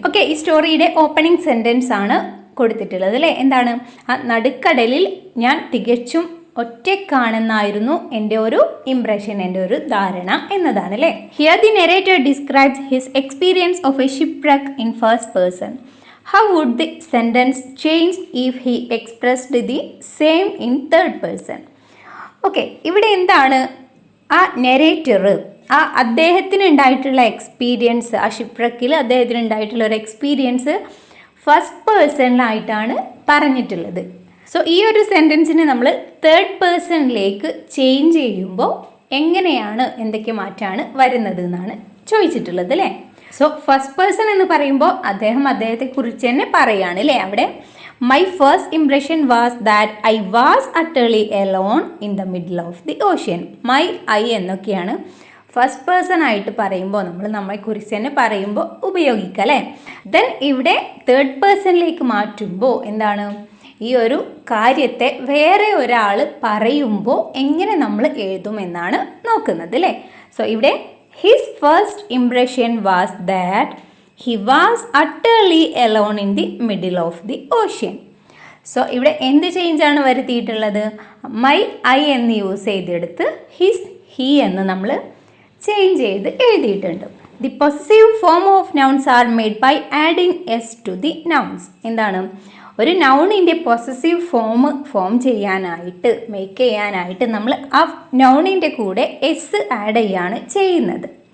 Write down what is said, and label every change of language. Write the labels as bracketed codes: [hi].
[ml] Okay, ഈ സ്റ്റോറിയുടെ opening sentence ആണ് കൊടുത്തിട്ടുള്ളത് അല്ലേ. എന്താണ്, ആ നടുക്കടലിൽ ഞാൻ തികച്ചും ഒറ്റക്കാണെന്നായിരുന്നു എൻ്റെ ഒരു ഇംപ്രഷൻ, എൻ്റെ ഒരു ധാരണ എന്നതാണ് അല്ലേ. [en] Here the narrator describes his experience of a shipwreck in first person. How would the sentence change if he expressed the same in third person? [ml] Okay, ഇവിടെ എന്താണ്, ആ നെറേറ്റർ അദ്ദേഹത്തിന് ഉണ്ടായിട്ടുള്ള എക്സ്പീരിയൻസ്, ആ ഷിപ്പ്‌റെക്കിൽ അദ്ദേഹത്തിന് ഉണ്ടായിട്ടുള്ള ഒരു എക്സ്പീരിയൻസ് ഫസ്റ്റ് പേഴ്സണിലായിട്ടാണ് പറഞ്ഞിട്ടുള്ളത്. സോ ഈ ഒരു സെൻറ്റൻസിനെ നമ്മൾ തേർഡ് പേഴ്സണിലേക്ക് ചേഞ്ച് ചെയ്യുമ്പോൾ എങ്ങനെയാണ്, എന്തൊക്കെ മാറ്റമാണ് വരുന്നത് എന്നാണ് ചോദിച്ചിട്ടുള്ളത് അല്ലേ. സോ ഫസ്റ്റ് പേഴ്സൺ എന്ന് പറയുമ്പോൾ അദ്ദേഹത്തെക്കുറിച്ച് തന്നെ പറയുകയാണ് അല്ലേ. [en] അവിടെ my first impression was that I was utterly alone in the middle of the ocean. [ml] My I എന്നൊക്കെയാണ് ഫസ്റ്റ് പേഴ്സൺ ആയിട്ട് പറയുമ്പോൾ നമ്മളെക്കുറിച്ച് തന്നെ പറയുമ്പോൾ ഉപയോഗിക്കുക അല്ലേ. ദെൻ ഇവിടെ തേർഡ് പേഴ്സണിലേക്ക് മാറ്റുമ്പോൾ എന്താണ്, ഈ ഒരു കാര്യത്തെ വേറെ ഒരാൾ പറയുമ്പോൾ എങ്ങനെ നമ്മൾ എഴുതുമെന്നാണ് നോക്കുന്നത് അല്ലേ. സോ ഇവിടെ [en] his first impression was that he was utterly alone in the middle of the ocean. [ml] So ഇവിടെ എന്ത് ചേഞ്ചാണ് വരുത്തിയിട്ടുള്ളത്? മൈ ഐ എന്ന് യൂസ് ചെയ്തെടുത്ത് ഹിസ് ഹി എന്ന് നമ്മൾ ചേഞ്ച് ചെയ്ത് എഴുതിയിട്ടുണ്ട്. [en] The possessive form of nouns are made by adding s to the nouns. [ml] എന്താണ്, ഒരു നൗണിൻ്റെ പൊസസീവ് ഫോം ചെയ്യാനായിട്ട്, മേക്ക് ചെയ്യാനായിട്ട് നമ്മൾ ആ നൗണിൻ്റെ കൂടെ എസ് ആഡ് ചെയ്യാണ് ചെയ്യുന്നത്.